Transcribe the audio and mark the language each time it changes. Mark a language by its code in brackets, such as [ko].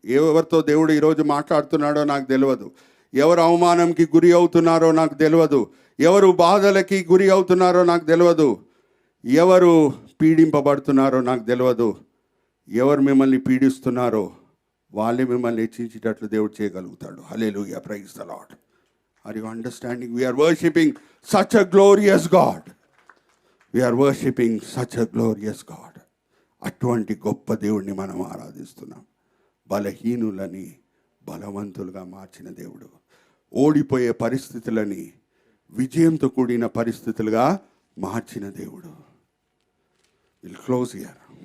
[te] ఎవరితో దేవుడు ఈరోజు మాట్లాడుతున్నాడో నాకు తెలియదు. ఎవరు అవమానంకి గురి అవుతున్నారో నాకు తెలియదు. ఎవరు బాధలకి గురి అవుతున్నారో నాకు తెలియదు. ఎవరు పీడింపబడుతున్నారో నాకు తెలియదు. ఎవరు మిమ్మల్ని పీడిస్తున్నారో వాళ్ళే మిమ్మల్ని హెచ్చించేటట్లు దేవుడు చేయగలుగుతాడు. [en] Hallelujah, praise the Lord. Are you understanding? We are worshipping such a glorious God. We are worshipping such a glorious God. [te] అటువంటి గొప్ప దేవుడిని మనం ఆరాధిస్తున్నాం. బలహీనులని బలవంతులుగా మార్చిన దేవుడు. ఓడిపోయే పరిస్థితులని విజయంతో కూడిన పరిస్థితులుగా మార్చిన దేవుడు. [en] Will close here.